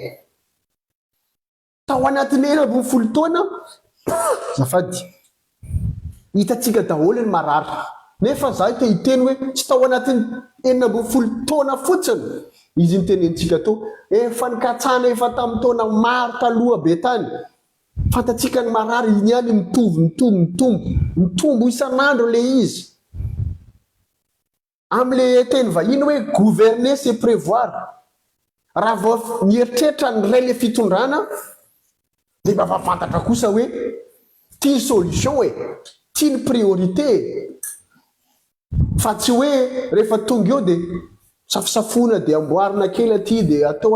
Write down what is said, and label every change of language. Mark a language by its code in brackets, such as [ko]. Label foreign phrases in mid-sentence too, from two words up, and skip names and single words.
[mg] tao anatin'ny 10 taona zafady hitatsika daholo ny marary nefa zaho te hiteny hoe tsy tao anatin'ny 10 taona fotsiny izy nitenentsika to efa nikatsana efa tamin'ny taona maro taloha be tany fantatsika ny marary iny ihany mitombo isan'andro le izy am'le teny vahiny hoe [fr] gouverner c'est prévoir [mg] raha vao nieritreritra ny ray le fitondrana dia mba fantatra kosa hoe tia solution tia ny priorité fa tsy hoe rehefa tonga eo dia safosafona dia amboarina kely aty dia atao